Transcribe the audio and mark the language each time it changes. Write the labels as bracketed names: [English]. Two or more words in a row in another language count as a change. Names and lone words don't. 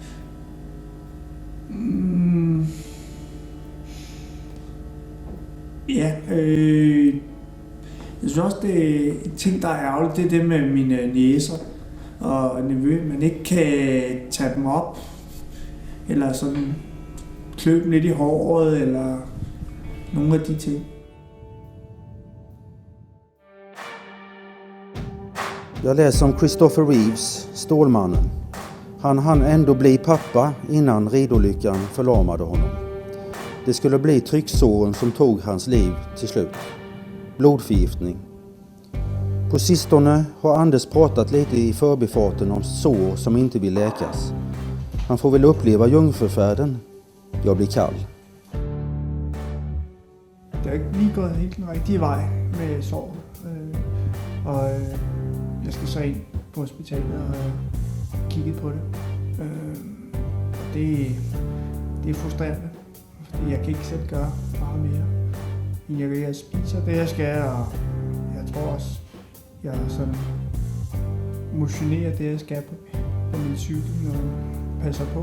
[Danish] Jeg synes også, det er en ting, der er ærgerligt, det er det med mine niecer og nevø. Man ikke kan tage dem op, eller sådan klø dem lidt i håret, eller nogle af de ting. [Swedish] Jag läser om Christopher Reeves, Stålmannen. Han hann ändå bli pappa innan ridolyckan förlamade honom. Det skulle bli trycksåren som tog hans liv till slut. Blodförgiftning. På sistone har Anders pratat lite i förbifarten om sår som inte vill läkas. Han får väl uppleva jungfrufärden. Jag blir kall. [Danish] Det er ikke lige gået helt den rigtige vej med sorg. Og jeg skal så ind på hospitalet og kigge på det. Det er frustrerende, fordi jeg kan ikke selv gøre meget mere. Jeg spiser det, jeg skal, og jeg tror også, jeg sådan motionerer det, jeg skal på min cykel og passer på.